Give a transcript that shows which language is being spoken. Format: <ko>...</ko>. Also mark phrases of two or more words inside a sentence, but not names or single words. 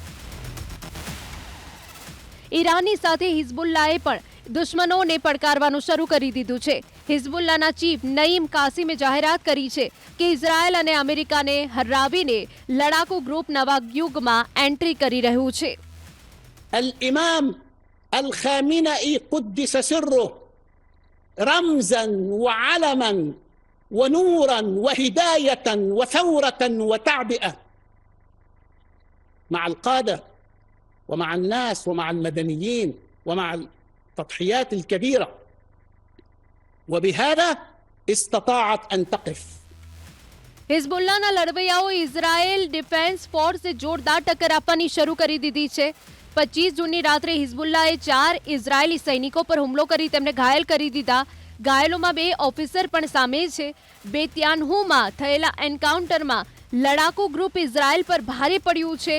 <gu>ઈરાનની સાથે હિઝબુલ્લાએ પણ દુશ્મનોને પડકારવાનું શરૂ કરી દીધું છે. હિઝબુલ્લાના ચીફ નઈમ કાસિમે જાહેરાત કરી છે કે ઇઝરાયલ અને અમેરિકાને હરાવીને લડાકુ ગ્રુપ નવા યુગમાં એન્ટ્રી કરી રહ્યું છે.</gu> <ar>الإمام الخامنئي قدس سره رمزا وعلما ونورا وهداية وثورة وتعبئة مع القادة ومع الناس ومع المدنيين ومع التضحيات الكبيرة، وبهذا استطاعت أن تقف.</ar> <gu>હિઝબુલ્લાના લડવૈયાઓ ઇઝરાયેલ ડિફેન્સ ફોર્સે જોરદાર ટક્કર આપવાની શરૂ કરી દીધી છે. 25 જૂનની રાત્રે હિઝબુલ્લાએ 4 ઇઝરાયેલી સૈનિકો પર હુમલો કરી તેમને ઘાયલ કરી દીધા. ઘાયલોમાં 2 ઓફિસર પણ સામેલ છે. બેત્યાનહુમાં થયેલા એન્કાઉન્ટરમાં લડાકુ ગ્રુપ ઇઝરાયલ પર ભારે પડ્યું છે.</gu>